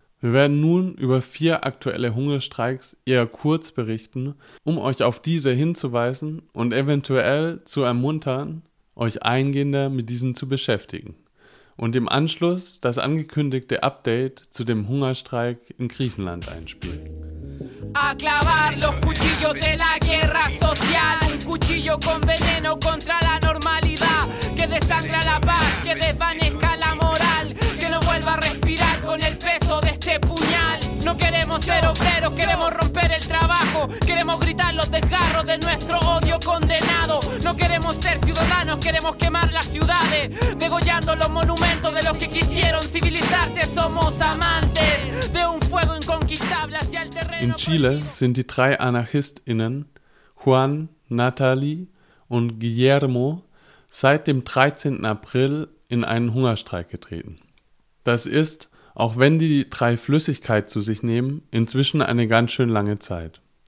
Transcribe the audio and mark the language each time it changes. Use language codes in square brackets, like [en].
[de] Wir werden nun über 4 aktuelle Hungerstreiks eher kurz berichten, um euch auf diese hinzuweisen und eventuell zu ermuntern, euch eingehender mit diesen zu beschäftigen. Und im Anschluss das angekündigte Update zu dem Hungerstreik in Griechenland einspielen. [es] A clavar los cuchillos de la guerra social, un cuchillo con veneno contra la normalidad, que desangra la paz, que desvanezca la moral, que no vuelva a respirar con el peso de este puñal. No queremos ser obreros, queremos romper el trabajo, queremos gritar los desgarros de nuestro odio condenado. No queremos ser ciudadanos, queremos quemar las ciudades, degollando los monumentos de los que quisieron civilizarte. Somos amantes de un fuego inconquistable hacia el terreno. [de] In Chile sind die 3 AnarchistInnen, Juan, Natalie und Guillermo, seit dem 13. April in einen Hungerstreik getreten. Das ist, auch wenn die 3 Flüssigkeit zu sich nehmen, inzwischen eine ganz schön lange Zeit.